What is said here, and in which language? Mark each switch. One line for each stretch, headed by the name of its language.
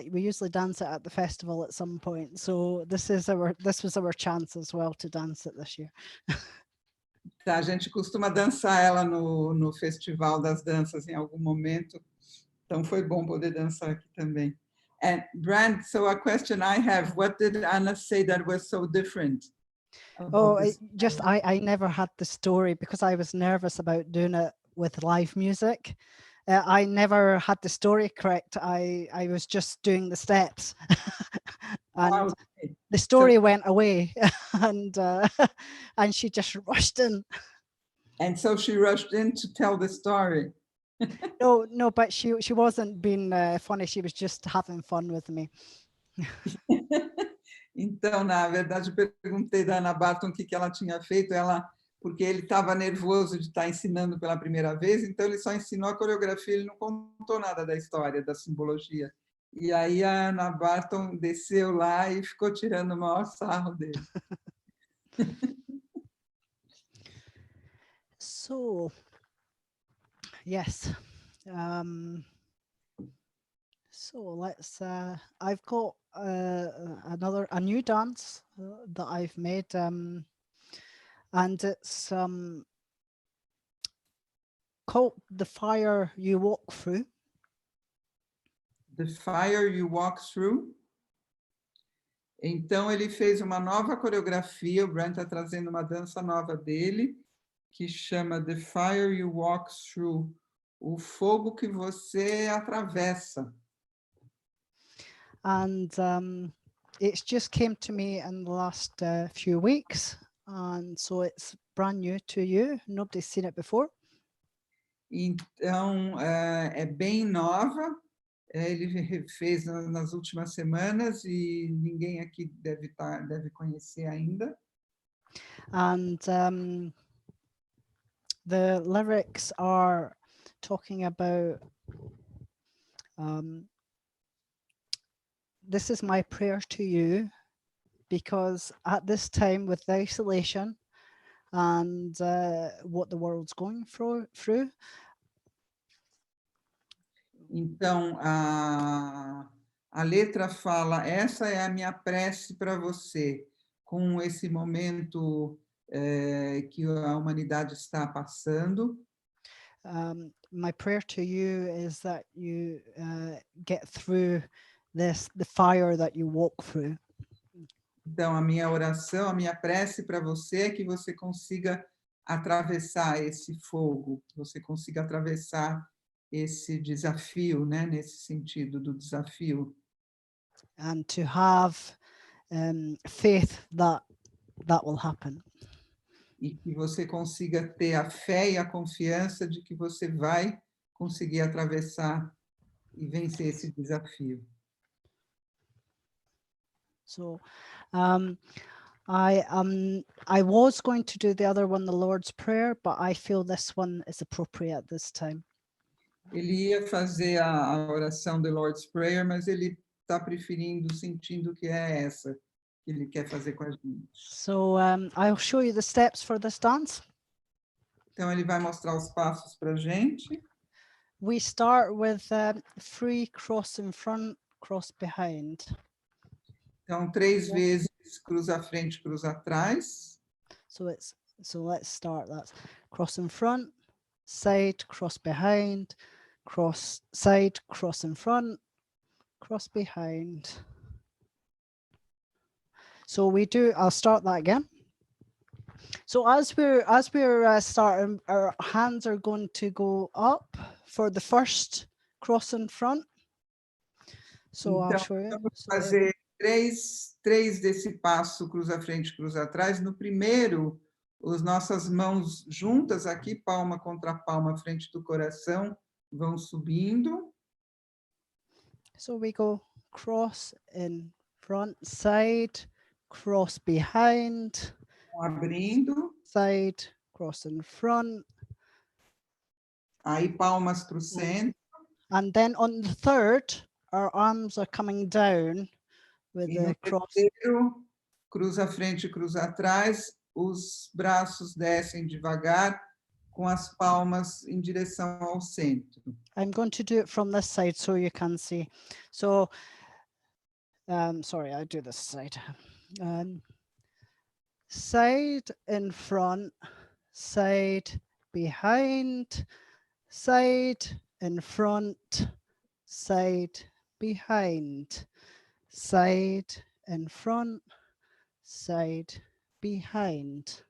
English: We usually dance it at the festival at some point. So this was our chance as well to dance it this year.
Portuguese: Tá, a gente costuma dançar ela no Festival das Danças em algum momento. Então foi bom poder dançar aqui também.
English: And Brant, so a question I have, what did Anna say that was so different? I never had the story because I was nervous about doing it with live music. I never had the story correct. I was just doing the steps. And okay. The story went away and she just rushed in. And so she rushed in to tell the story. No, but she wasn't being funny. She was just having fun with me.
Portuguese: Então, na verdade, eu perguntei da Ana Barton o que ela tinha feito, porque ele estava nervoso de estar ensinando pela primeira vez, então ele só ensinou a coreografia, ele não contou nada da história, da simbologia. E aí a Ana Barton desceu lá e ficou tirando o maior sarro dele.
English: So, yes. So let's. I've got a new dance that I've made, and it's called "The Fire You Walk Through." The Fire You Walk Through.
Portuguese: Então ele fez uma nova coreografia. O Brant está trazendo uma dança nova dele que chama The Fire You Walk Through. O fogo que você atravessa.
English: And it's just came to me in the last few weeks, and so it's brand new to you. Nobody's seen it before.
Portuguese: Então é bem nova. Ele fez nas últimas semanas e ninguém aqui deve conhecer ainda.
English: And the lyrics are talking about this is my prayer to you, because at this time with the isolation and what the world's going through.
Portuguese: Então, a letra fala, essa é a minha prece para você, com esse momento que a humanidade está passando.
English: My prayer to you is that you get through the fire that you walk through.
Portuguese: Então, a minha oração, a minha prece para você é que você consiga atravessar esse fogo, que você consiga atravessar esse desafio, né, nesse sentido do desafio.
English: And to have faith that will happen.
Portuguese: E que você consiga ter a fé e a confiança de que você vai conseguir atravessar e vencer esse desafio.
English: So, I was going to do the other one, the Lord's Prayer, but I feel this one is appropriate this time.
Portuguese: Ele ia fazer a oração do Lord's Prayer, mas ele está preferindo, sentindo que é essa que ele quer fazer com a gente.
English: So I'll show you the steps for this dance.
Portuguese: Então ele vai mostrar os passos para a gente.
English: We start with 3 cross in front, cross behind.
Portuguese: Então 3 vezes cruza à frente, cruza atrás.
English: So let's start that. Cross in front, side, cross behind, cross side, cross in front, cross behind. So I'll start that again. So as we're starting, our hands are going to go up for the first cross in front. So
Portuguese: então,
English: I'll show you.
Portuguese: Vamos fazer 3 desse passo, cruza à frente, cruza atrás. No primeiro, as nossas mãos juntas aqui, palma contra palma, frente do coração, vão subindo.
English: So we go cross in front, side, cross behind,
Portuguese: Abrindo.
English: side, cross in front.
Portuguese: Aí palmas para o centro.
English: And then on the third, our arms are coming down with the cross.
Portuguese: Terceiro, cruza à frente, cruza atrás. Os braços descem devagar com as palmas em direção ao centro.
English: I'm going to do it from this side so you can see. So, sorry, I do this side. Side in front, side behind, side in front, side behind, side in front, side behind.